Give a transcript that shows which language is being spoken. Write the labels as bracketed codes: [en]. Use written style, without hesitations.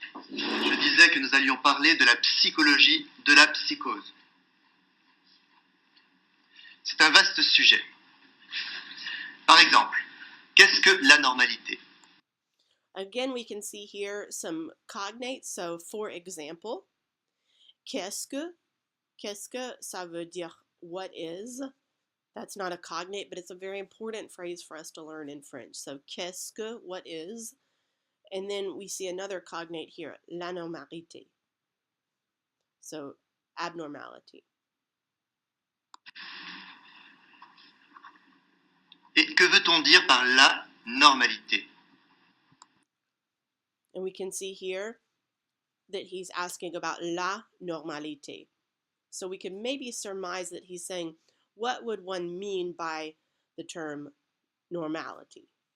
[fr] Je disais que nous allions parler de la psychologie de la psychose. C'est un vaste sujet. Par exemple, qu'est-ce que l'anormalité? [en] Again, we can see here some cognates. So, for example, [fr] qu'est-ce que, ça veut dire [en] what is. That's not a cognate, but it's a very important phrase for us to learn in French. So, [fr] qu'est-ce que, [en] what is. And then we see another cognate here, l'anormalité. So, abnormality. [fr] Et que veut-on dire par la normalité? [en] And we can see here that he's asking about la normalité. So we can maybe surmise that he's saying, what would one mean by the term normality?